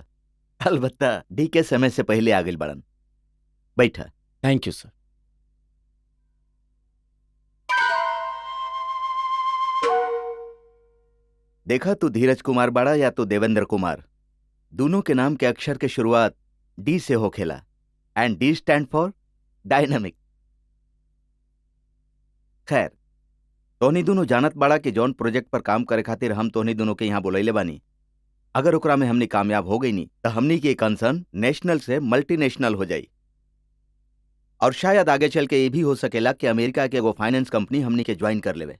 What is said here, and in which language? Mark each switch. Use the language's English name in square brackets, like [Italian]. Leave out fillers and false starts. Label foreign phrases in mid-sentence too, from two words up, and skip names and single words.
[Bhojpuri] अलबत्ता डी के समय से पहले आ गइल बड़न। बैठा। [English] thank you sir. [Bhojpuri] देखा तू धीरज कुमार बड़ा या तो देवेंद्र कुमार, दोनों के नाम के अक्षर के शुरुआत डी से होखेला [English] and D stand for dynamic. [Bhojpuri] खैर, तोहनी दोनों जानत बाड़ा कि जौन प्रोजेक्ट पर काम करे खातिर हम तोहनी दोनों के यहाँ बुलैले बानी, अगर ओकरा में हमनी कामयाब हो गई नी तो हमनी के कंसर्न नेशनल से मल्टीनेशनल हो जाई और शायद आगे चल के ये भी हो सकेला कि अमेरिका के एगो [English] finance company [Bhojpuri] हमनी के ज्वाइन कर लेवे।